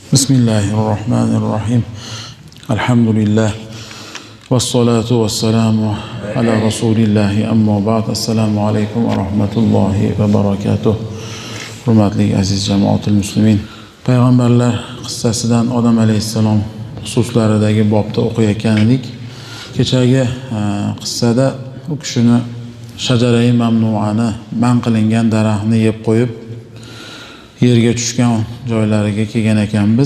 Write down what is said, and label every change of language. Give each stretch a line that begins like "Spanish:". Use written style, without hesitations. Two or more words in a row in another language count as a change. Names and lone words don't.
Arabic: بسم الله الرحمن الرحيم. الحمد لله. والصلاة والسلام على رسول الله أما بعد. السلام عليكم ورحمة الله وبركاته.
Uzbek: Hurmatli aziz
Arabic: جماعة المسلمين.
Uzbek: Payg'ambarlar qissasidan Odam alayhissalom xususlaridagi bobda o'qiyotgan edik. Kechagi qissada u kishini shajarai mamnuani, man qilingan daraxtni yeb qo'yib yerga tushgan joylariga kelgan ekanmiz.